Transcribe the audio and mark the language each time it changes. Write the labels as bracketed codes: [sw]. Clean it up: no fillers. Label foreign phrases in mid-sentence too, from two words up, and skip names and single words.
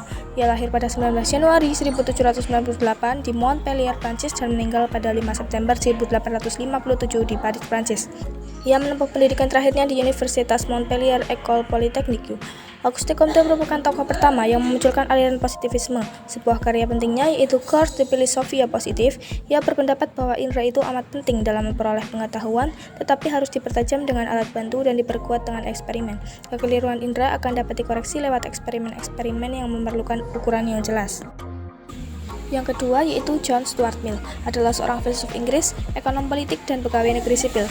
[id] Ia lahir pada 19 Januari 1798 di Montpellier, Prancis dan meninggal pada 5 September 1857 di Paris, Prancis. Ia menempuh pendidikan terakhirnya di Universitas Montpellier École Polytechnique. Auguste Comte merupakan tokoh pertama yang memunculkan aliran positivisme. Sebuah karya pentingnya yaitu Cours de philosophie positive. Ia berpendapat bahwa indera itu amat penting dalam memperoleh pengetahuan, tetapi harus dipertajam dengan alat bantu dan diperkuat dengan eksperimen. Kekeliruan indera akan dapat dikoreksi lewat eksperimen-eksperimen yang memerlukan ukuran yang jelas. Yang kedua yaitu John Stuart Mill, adalah seorang filsuf Inggris, ekonom politik, dan pegawai negeri sipil.